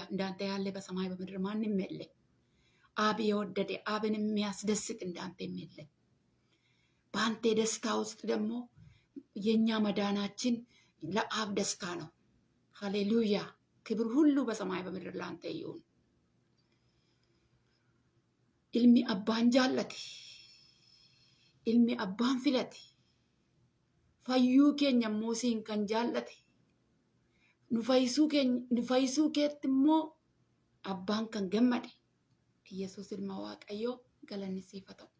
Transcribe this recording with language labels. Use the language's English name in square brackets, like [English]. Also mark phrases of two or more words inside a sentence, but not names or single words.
[Amharic] እንዳንተ ያለ በሰማይ በምድር ማንም የለም። አብ የወደደ አብን የሚያስደስት እንዳንተ የለም። በአንተ ደስታ ውስጥ ደግሞ የኛ መዳናችን ለአብ ደስታ ነው። ሃሌሉያ! ክብር ሁሉ በሰማይ በምድር ላንተ ይሁን። [Oromo] ilmi abbaan jaallate, ilmi abbaan filate, fayyuu keenya immoo siin kan jaallate, nu fayyisuu keetti immoo abbaan kan gammade, Yesuus ilma Waaqayyoo galanni siif haa ta'u.